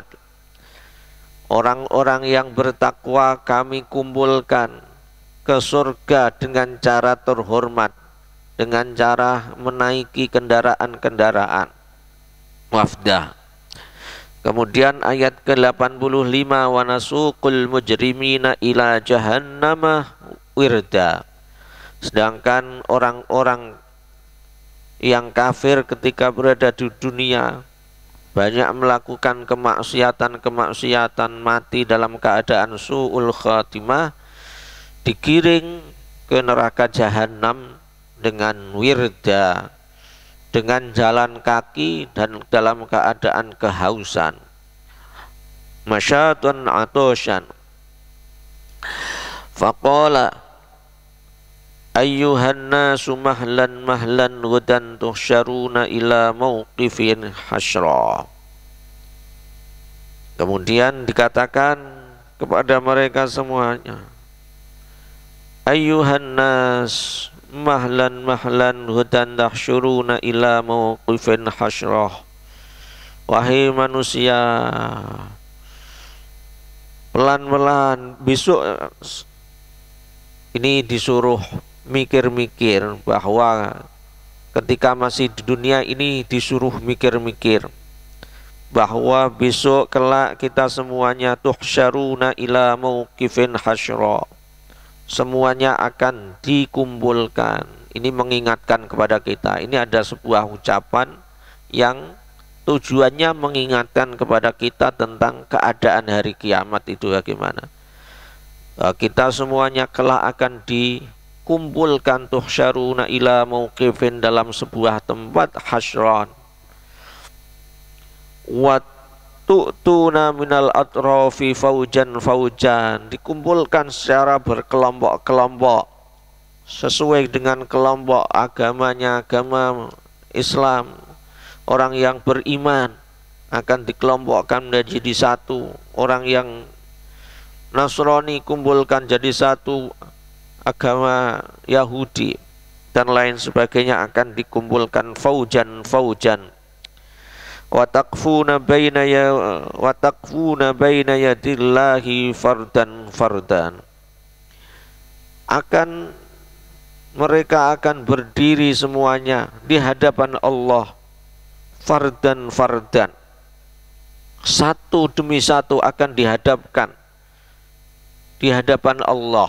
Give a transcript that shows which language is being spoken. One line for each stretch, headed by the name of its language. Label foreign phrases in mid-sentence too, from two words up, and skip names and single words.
Indonesian: Orang-orang yang bertakwa kami kumpulkan ke surga dengan cara terhormat, dengan cara menaiki kendaraan-kendaraan. Wafdah. Kemudian ayat ke-85,
Arabic: ونسوق المجرمين إلى جهنم وردا.
Indonesian: Sedangkan orang-orang yang kafir ketika berada di dunia banyak melakukan kemaksiatan, mati dalam keadaan
Arabic: سوء الخاتمة,
Indonesian: digiring ke neraka jahanam dengan wirda, dengan jalan kaki dan dalam keadaan kehausan.
Arabic: مشاة عطاشا. فقال أيها الناس مهلا مهلا غدا تحشرون إلى موقف حشرا.
Indonesian: Kemudian dikatakan kepada mereka semuanya,
Arabic: أيها الناس مهلا مهلا غدا تحشرون إلى موقف حشرا.
Indonesian: Wahai manusia, pelan-pelan besok ini disuruh mikir-mikir, bahwa ketika masih di dunia ini disuruh mikir-mikir bahwa besok kelak kita semuanya
Arabic: تحشرون إلى موقف حشرا,
Indonesian: semuanya akan dikumpulkan. Ini mengingatkan kepada kita. Ini ada sebuah ucapan yang tujuannya mengingatkan kepada kita tentang keadaan hari kiamat itu bagaimana. Kita semuanya kelak akan dikumpulkan,
Arabic: تحشرون إلى موقف,
Indonesian: dalam sebuah tempat hasyran.
Arabic: وتأتون من الأطراف فوجا فوجا,
Indonesian: dikumpulkan secara berkelompok-kelompok sesuai dengan kelompok agamanya, agama Islam. Orang yang beriman akan dikelompokkan menjadi satu, orang yang Nasrani kumpulkan jadi satu, agama Yahudi dan lain sebagainya akan dikumpulkan
Arabic: فوجا فوجا. وتقفون بين يدي الله فردا فردا.
Indonesian: Mereka akan berdiri semuanya di hadapan Allah
Arabic: فردا فردا,
Indonesian: satu demi satu akan dihadapkan di hadapan Allah.